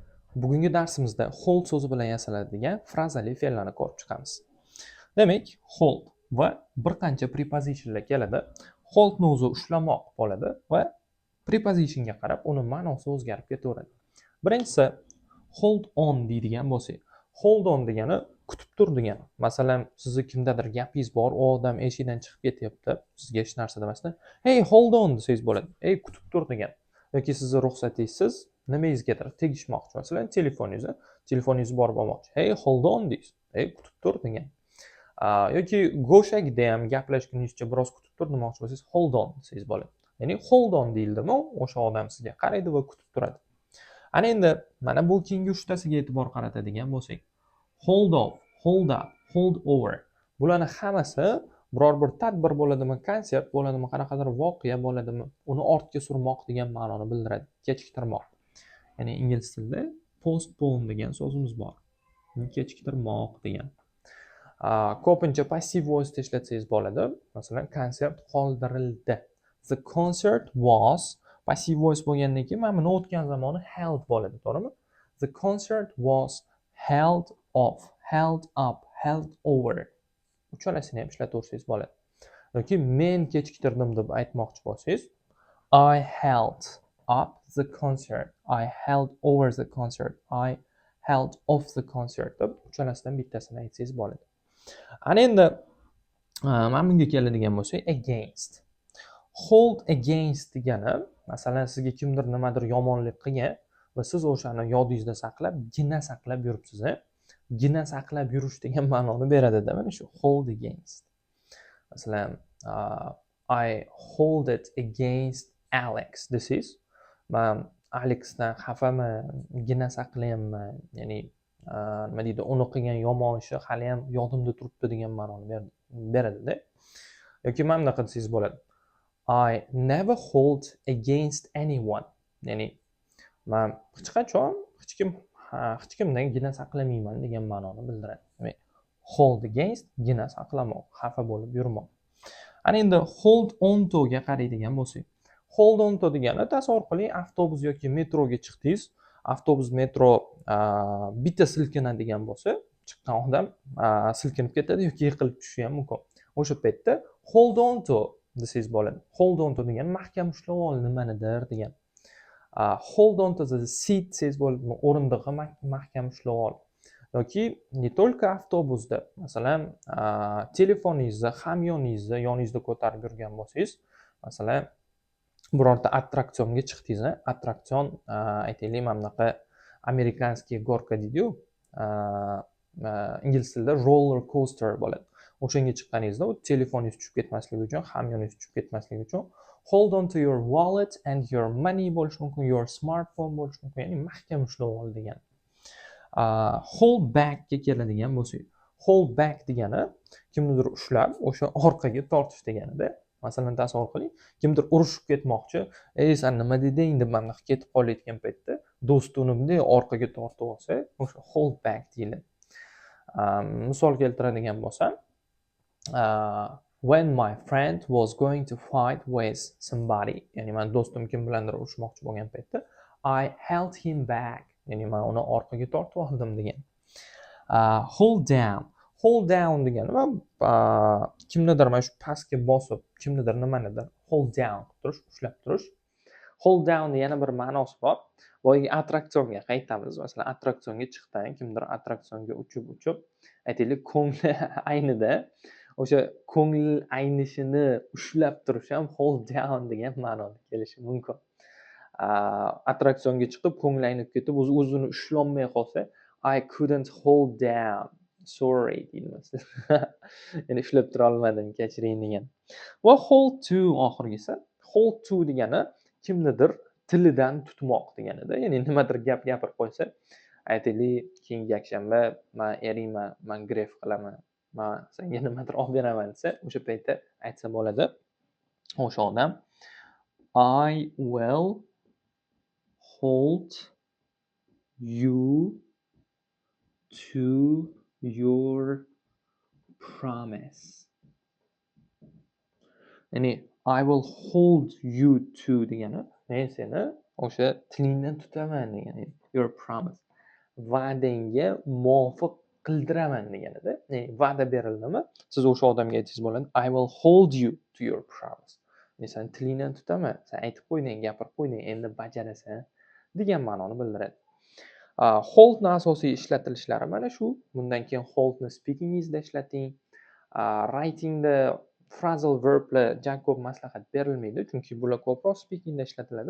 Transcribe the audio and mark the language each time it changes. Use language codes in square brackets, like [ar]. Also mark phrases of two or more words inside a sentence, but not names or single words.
[uz] Bugungi darsimizda hold so'zi bilan yasaladigan frazali fe'llarni ko'rib chiqamiz. Demak, hold va bir qancha prepositionlar keladi. Holdni o'zi ushlamoq bo'ladi va prepositionga qarab uni ma'nosi o'zgarib ketaveradi. Birinchisi [en] hold on [uz] deydigan bo'lsak, [en] hold on [uz] degani kutib tur degani. Masalan, sizni kimdadir gapingiz bor, u odam eshikdan chiqib ketyapti, sizga hech narsa demasdan, [en] "Hey, hold on" [uz] desangiz bo'ladi. "Ey, kutib tur" degan. Yoki sizni ruxsatingizsiz nimangizgadir tegishmoqchi, masalan, telefoningizni borib olmoqchi. [en] "Hey, hold on" [uz] deysiz. "Ey, kutib tur" degan. Yoki go'shakda ham gaplashguningizcha biroz kutib tur demoqchi bo'lsangiz, [en] hold on [uz] desangiz bo'ladi. Ya'ni [en] hold on [uz] deyildimi, o'sha odam sizga qaraydi va kutib turadi. Ana endi mana bu keyingi uchtasiga e'tibor qaratadigan bo'lsak, [en] hold off, hold up, hold over. [uz] Bularni hammasi biror bir tadbir bo'ladimi, konsert bo'ladimi, qanaqadir voqea bo'ladimi, uni ortga surmoq degan ma'noni bildiradi, kechiktirmoq. Ya'ni ingliz tilida postpone degan so'zimiz bor. Kechiktirmoq degan. Ko'pincha [en] passive voice [uz] ishlatsangiz bo'ladi. Masalan, konsert qoldirildi. [en] The concert was passive voice [uz] bo'lgandan keyin mana buni o'tgan zamoni held bo'ladi, to'g'rimi? [en] The concert was held off, held up, held over. [uz] Uchalasini ham ishlataversangiz bo'ladi. Yoki men kechiktirdim deb aytmoqchi bo'lsangiz, [en] I held up the concert, I held over the concert, I held off the concert [uz] deb uchalasidan bittasini aytsangiz bo'ladi. Ana endi mana bunga keladigan bo'lsak, against. [en] Hold against [uz] degani, masalan, sizga kimdir nimadir yomonlik qilgan va siz o'shani yodingizda saqlab, gina saqlab yuribsiz. Gina saqlab yurish degan ma'noni beradi-da, mana shu [en] hold against. [uz] Masalan, [en] I hold it against Alex [uz] desangiz, men Alexdan xafaman, gina saqlayapman, ya'ni nima deydi, uni qilgan yomon ishi hali ham yodimda turibdi degan ma'noni beradi-da. Yoki mana bunaqa desangiz bo'ladi. [en] I never hold against anyone. [uz] Ya'ni men hech kimdan gina saqlamayman degan ma'noni bildiradi. Demak, [en] hold against [uz] gina saqlamoq, xafa bo'lib yurmoq. Ana endi [en] hold on to [uz] ga qaraydigan bo'lsak, [en] hold on to [uz] degani tasavvur qiling, avtobus yoki metroga chiqdingiz, avtobus metro bitta silkinadigan bo'lsa, chiqqan odam silkinib ketadi yoki yiqilib tushishi ham mumkin. O'sha paytda [en] hold on to [uz] desangiz bo'ladi. [en] Hold on to [uz] degani mahkam ushlab ol nimanidir degan. [en] Hold on to the seat [uz] desangiz bo'ladi, o'rindiqqa mahkam ushlab ol. Yoki [ru] не только [uz] avtobusda, masalan, telefoningizni hamyoningizni yoningizda ko'tarib yurgan bo'lsangiz, masalan, birorta attraksionga chiqdingiz, attraksion aytaylik, mana bunaqa [ru] американский горка [uz] deydi-yu, ingliz tilida [en] roller coaster [uz] bo'ladi. O'shanga chiqqaningizda u telefoningiz tushib ketmasligi uchun, hamyoningiz tushib ketmasligi uchun [en] hold on to your wallet and your money [uz] bo'lishi mumkin, [en] your smartphone [uz] bo'lishi mumkin, ya'ni mahkam ushlab ol degan. [en] Hold back [uz] ga keladigan bo'lsak, [en] hold back [uz] degani kimnidir ushlab o'sha orqaga tortish deganida. Masalan, tasavvur qiling, kimdir urushib ketmoqchi, "Ey, sen nima deding?" deb mana ketib qolayotgan paytda do'sti uni bunday orqaga tortib olsa, o'sha [en] hold back [uz] deyiladi. Misol keltiradigan bo'lsam, [en] when my friend was going to fight with somebody, [uz] ya'ni men do'stim kim bilandir urushmoqchi bo'lgan paytda, [en] I held him back, [uz] ya'ni men uni orqaga tortib oldim degan. [en] Hold down. Hold down [uz] degani kimnidir mana shu pastga bosib, kimnidir nimanidir [en] hold down [uz] qilib turish, ushlab turish. [en] Hold down [uz] yana bir ma'nosi bor. Boyagi attraksionga qaytamiz. Masalan, attraksionga chiqdan, kimdir attraksionga uchib, aytaylik, ko'ngli aynida, o'sha ko'ngil aynishini ushlab turish ham [en] hold down [uz] degan ma'noda kelishi mumkin. Attraksionga chiqib, ko'ngli aynib ketib, o'zini ushlolmay qolsa, [en] I couldn't hold down. [uz] Sorry deymiz. Ya'ni ushlab tura olmadim, kechiring degan. Va [en] hold to [uz] oxirgisi. [en] Hold to [uz] degani kimnidir tilidan tutmoq deganida. Ya'ni nimadir gap gapirib qo'ysa, aytaylik, keyingi yakshanba men eringman, men gref qilaman, men senga nimadir olib beraman desa, o'sha paytda aytsa bo'ladi. O'sha odam [en] I will hold you to your promise. [uz] Ya'ni [en] I will hold you to [uz] degani, men seni o'sha tilingdan tutaman degani, [en] your promise. [uz] va'dangga muvofiq qildiraman deganida. Va'da berildimi, siz o'sha odamga aytsangiz bo'ladi, [en] I will hold you to your promise. [uz] Sen tilingdan tutaman, sen aytib qo'yding, gapirib qo'yding, endi bajarasan degan ma'noni bildiradi. Holdni asosiy ishlatilishlari mana shu. Bundan keyin holdni speakingizda ishlating. Writingda [en] phrasal verblar [uz] ko'p maslahat berilmaydi, chunki bular ko'proq speakingda ishlatiladi.